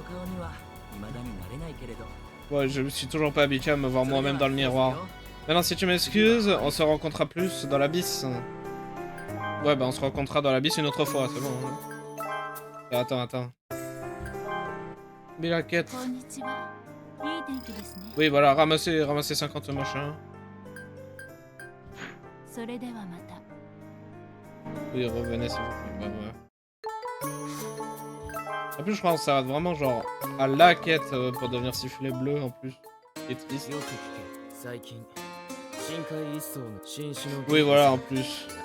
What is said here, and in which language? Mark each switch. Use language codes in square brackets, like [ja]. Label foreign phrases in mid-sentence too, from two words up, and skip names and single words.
[fr] Ouais, je me suis toujours pas habitué à me voir moi-même dans le miroir. Maintenant, si tu m'excuses, on se rencontrera plus dans l'abysse. Ouais, bah on se rencontrera dans l'abysse une autre fois, c'est bon. Hein. Attends. Mais la quête. [ja] こんにちは。いい天気ですね。 [fr] Oui, voilà, ramasser 50 machins. [ja] それではまた。 [fr] Oui, revenez s'il vous plaît. Bah, ouais. En plus, je pense que ça va vraiment genre à la quête pour devenir sifflet bleu en plus. C'est triste. Oui, voilà, en plus.